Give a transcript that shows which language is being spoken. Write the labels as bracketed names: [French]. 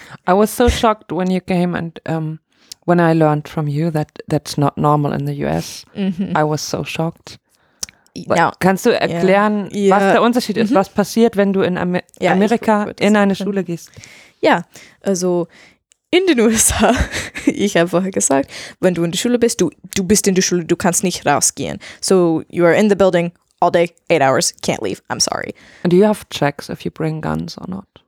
[English] I was so shocked when you came and when I learned from you that that's not normal in the US. Mm-hmm. I was so shocked. Now, [German] kannst du erklären, was der Unterschied ist? Was passiert, wenn du in Amerika in eine Schule gehst? Ja, also in den USA, ich habe vorher gesagt, wenn du in der Schule bist, du bist in der Schule, du kannst nicht rausgehen. [English] So you are in the building all day, 8 hours, can't leave, I'm sorry. And do you have checks if you bring guns or not?